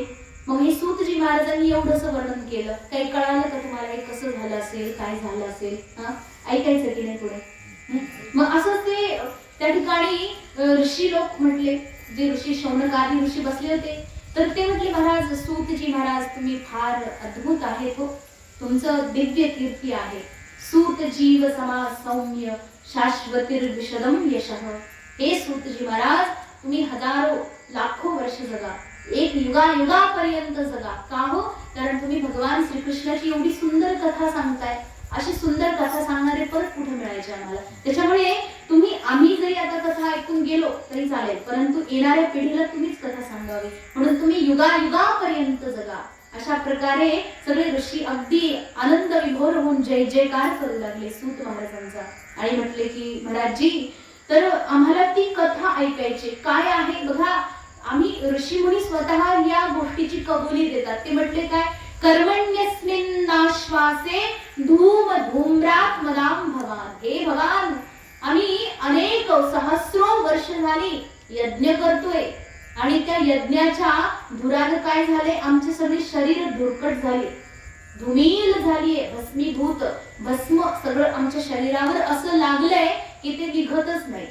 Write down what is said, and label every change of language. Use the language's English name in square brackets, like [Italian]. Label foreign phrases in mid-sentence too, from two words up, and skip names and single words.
[Marathi] मग हे सूतजी महाराजांनी एवढंसं वर्णन केलं, काही कळालं का तुम्हाला हे कसं झालं असेल, काय झालं असेल, ऐकायचं की नाही पुढे. मग असं ते त्या ठिकाणी ऋषी लोक म्हटले, जे ऋषी शौनकादी ऋषी बसले होते, तर ते म्हटले महाराज, सूतजी महाराज तुम्ही फार अद्भुत आहे, हो तुमचं दिव्य कीर्ती आहे. [Sanskrit] सूत जीव समा सौम्य शाश्वतीर्विशदम यशः. [Marathi] हे सूतजी महाराज तुम्ही हजारो लाखो वर्ष जगा, एक युगापर्यंत जगा. का हो, कारण तुम्ही भगवान श्रीकृष्णाची एवढी सुंदर कथा सांगताय. अशी सुंदर कथा सांगणारे परत कुठे मिळायचे आम्हाला. त्याच्यामुळे तुम्ही आम्ही जरी आता कथा ऐकून गेलो तरी चालेल, परंतु येणाऱ्या पिढीला तुम्हीच कथा सांगावी, म्हणून तुम्ही युगायुगापर्यंत जगा. अशा प्रकारे सगळे ऋषी अगदी आनंद विभोर होऊन जय जयकार करू लागले सूत महाराजांचा. आणि म्हटले की महाराजजी, तर आम्हाला ती कथा ऐकायची. काय आहे बघा, आम्ही ऋषीमुनी स्वतः या गोष्टीची कबुली देतात. ते म्हटले काय, [Sanskrit] कर्मण्यस्मिन् नाश्वासे धूम धूम्रात मदाम भवान. [Marathi] हे भगवान, आम्ही अनेक सहस्रो वर्ष झाली यज्ञ करतोय आणि त्या यज्ञाच्या धुरानं काय झाले, आमचे सगळे शरीर धुरकट झाले, धुमील झालीये, भस्मीभूत भस्म सगळं आमच्या शरीरावर असं लागलंय की ते निघतच नाही.